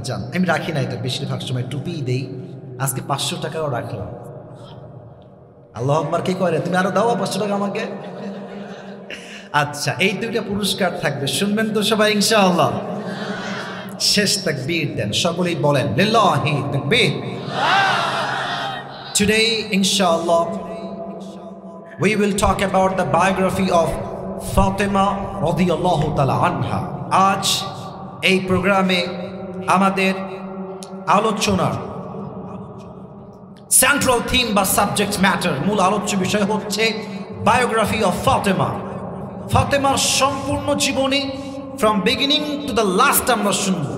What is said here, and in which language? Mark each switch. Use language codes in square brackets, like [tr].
[bn] জান, আমি রাখি না এটা, বেশিরভাগ সময় টুপিই দেই, আজকে 500 টাকাও রাখলাম। আল্লাহ আকবার কে করে, তুমি আরো দাও 500 টাকা আমাকে। আচ্ছা, এই 2টা পুরস্কার থাকবে, শুনবেন তো সবাই ইনশাআল্লাহ? শেষ তাকবীর দেন, সকলেই বলেন লিল্লাহি তাকবীর। [en] Today, inshallah, we will talk about the biography of Fatima [ar] radiyallahu ta'ala anha. [bn] আজ এই প্রোগ্রামে আমাদের আলোচনার [en] central theme বা subject matter, [bn] মূল আলোচ্য বিষয় হচ্ছে [en] Biography of Fatema. [bn] ফাতেমার সম্পূর্ণ জীবনী [en] from beginning to the last [bn] আমরা শুনব।